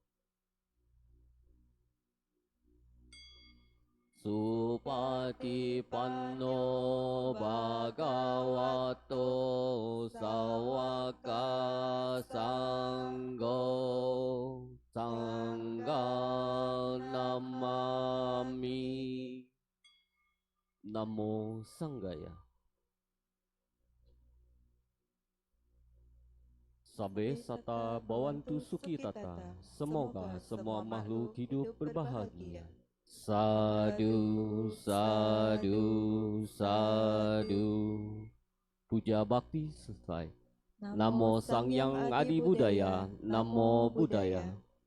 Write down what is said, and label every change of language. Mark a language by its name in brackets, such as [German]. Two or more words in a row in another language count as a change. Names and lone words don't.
[Pali] Supatipanno Bhagavato Sawaka Sangho Sangha Namami. Namo Sanggaya. Sabe Sata Bawantu Sukitata. [Indonesian] Semoga semua makhluk hidup berbahagia. [Pali] Sadu, sadu, sadu. [Indonesian] Puja bakti selesai. [Pali] Namo Sang Yang Adi Budaya. Namo Buddhaya.